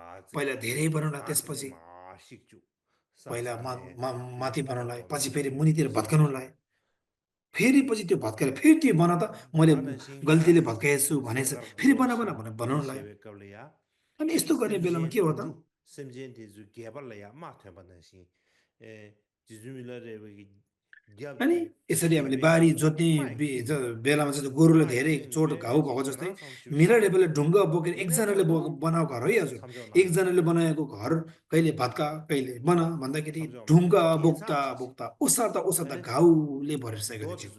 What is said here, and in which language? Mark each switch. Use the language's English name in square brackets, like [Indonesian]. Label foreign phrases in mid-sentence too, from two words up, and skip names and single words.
[Nepali] पहिला धेरै बनाउला त्यसपछि सिक्छु पहिला सासाले माथि बनाउलाई पछि फेरि मुनितिर भत्काउनुलाई फेरि पछि त्यो भत्काएर फेरि त्यो बना त मैले गल्तीले भत्काएछु भनेछ फेरि बना बना भनेर बनाउनुलाई अनि यस्तो गर्ने बेलामा के हो त semjente zu gebal ya ma thya banasi जिजुमिलर अनि यसरी हामीले बारी जोत्ने बेलामा चाहिँ गोरुले धेरै चोट घाउ भएको जस्तै मिरा ढेपेले ढुङ्गा बोकेर एकजनाले बनाएको घर है हजुर एकजनाले बनाएको घर कहिले भत्का कहिले बना भन्दाखेरि ढुङ्गा बोक्दा बोक्दा ओसार्दा घाउले भरिसकेको